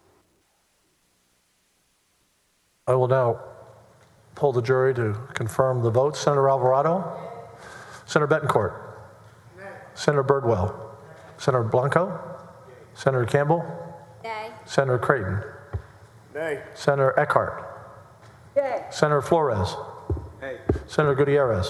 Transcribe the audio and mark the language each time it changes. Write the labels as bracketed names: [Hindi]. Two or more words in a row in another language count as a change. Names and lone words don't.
[English] I will now poll the jury to confirm the vote. Senator Alvarado? Senator Betancourt? Senator Birdwell? Senator Blanco? Senator Campbell? Nay. Senator Creighton. Nay. Senator Eckhart. Yay. Senator Flores. Nay. Senator Gutierrez.